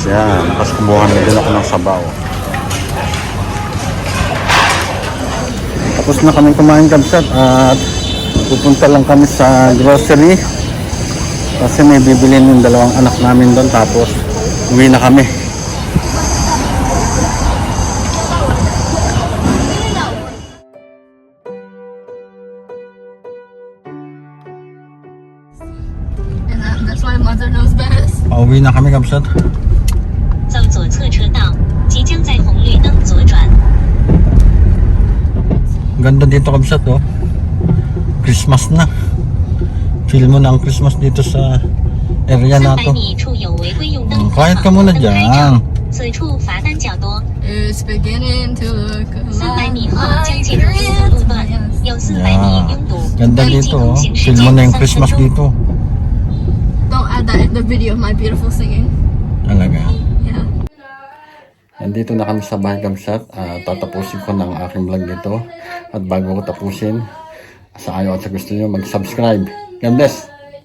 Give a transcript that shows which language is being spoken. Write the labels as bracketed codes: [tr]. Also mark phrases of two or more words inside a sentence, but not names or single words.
[tl] yan. Tapos kumuha na din ako ng sabaw. Tapos na kami kumain Kamsat at pupunta lang kami sa grocery kasi may bibilin yung dalawang anak namin doon tapos uwi na kami. [en] And that's why mother knows best. [tl] Pauwi na kami Kamsat. [zh] 走左侧车道，即将在红绿灯左转。 [tl] Ganda dito Kamsat oh. Christmas na. Feel mo na ang Christmas dito sa area na 300 to. [zh] 米处有违规用灯符 [tl] Quiet ka [zh] 号 [tl] muna [zh] 灯牌 [tl] dyan. [zh] 照，此处罚单较多。 [en] It's beginning to look [zh] 300 米后将进入拥堵路段，有400米 [en] Yeah. [zh] 拥堵， [tl] Ganda [zh] 预计 [tl] dito [zh] 通 [tl] oh. [zh] 行时 [tl] Feel mo na [zh] 间 [tl] yung [zh] 30 [tl] Christmas [zh] 分钟。 [tl] dito. [en] Don't add that in the video of my beautiful singing. [tl] Talaga. [en] Yeah. [tl] Nandito na kami sa bahay Kamsat. Tatapusin ko ng aking vlog dito. At bago ko tapusin, sa ayaw at sa gusto nyo, mag-subscribe. God bless!